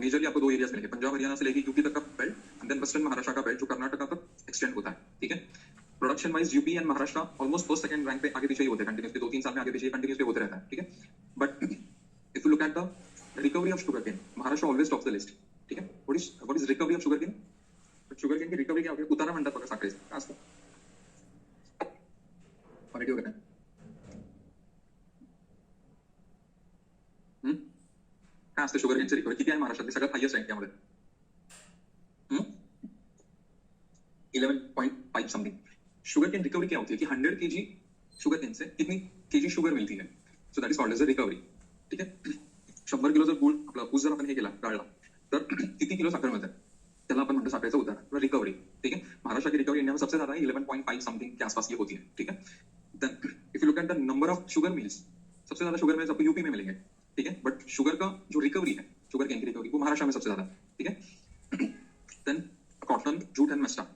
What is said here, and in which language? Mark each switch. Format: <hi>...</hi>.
<hi>Majorly आपको दो areas मिलेंगे, पंजाब हरियाणा से लेके यूपी तक का belt and then western Maharashtra का बेल्ट जो कर्नाटका तक एक्सटेंड होता है, ठीक है। Production wise UP and Maharashtra almost first second rank पे आगे पीछे ही होते हैं, कंटिन्यूसली 2-3 साल में आगे पीछे कंटिन्यूसली होते रहता है, ठीक है।</hi> <en>But if you look at the recovery of sugar cane, Maharashtra always top the list, ठीक है। What is recovery of sugar cane,</en> <hi>sugar cane की रिकवरी क्या होती है,</hi> <mr>उतारा म्हणतात बघा साखरेचा, काय असतं क्वालिटी वगैरह, काय असते शुगर केनचे रिकव्हरी किती आहे महाराष्ट्रातली सगळ्यात हायस्ट आहे त्यामध्ये 11.5 समथिंग।</mr> <hi>शुगर केन रिकवरी क्या होती है कि 100 kg शुगर केन से कितनी केजी शुगर मिलती है,</hi> <en>So that is called as a recovery.</en> <mr>ठीक है, 100 किलो जर गुळ आपला ऊस जर आपण हे केला गाळला तर किती किलो साखर मिळते त्याला आपण म्हणतो साखरेचं उदाहरण रिकवरी।</mr> <hi>ठीक है, महाराष्ट्र की रिकवरी इंडिया में सबसे ज्यादा है 11.5 समथिंग के आसपास ये होती है। ठीक है,</hi> <en>then if you look at the number of sugar mills,</en> <hi>सबसे ज्यादा शुगर मिल्स आपको यूपी में मिलेंगे। ठीक है, बट शुगर का जो रिकवरी है शुगर केन की रिकवरी वो महाराष्ट्र में सबसे ज्यादा।</hi> <en>ठीक है, then cotton, jute and mesta.</en>